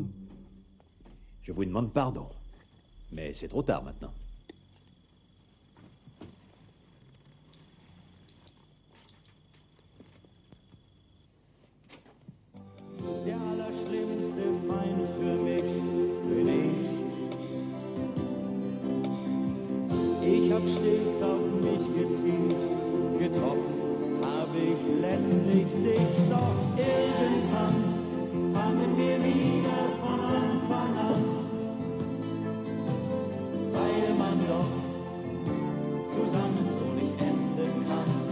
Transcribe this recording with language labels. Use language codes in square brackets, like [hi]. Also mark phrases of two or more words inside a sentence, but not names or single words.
[fr] Je vous demande pardon. Mais c'est trop tard maintenant. [de] Der allerschlimmste Feind für mich bin ich. Ich hab stets auf mich gezielt, getroffen hab ich letztlich dich, doch irgendwann fangen wir wieder von Anfang an, weil man doch zusammen so nicht enden kann.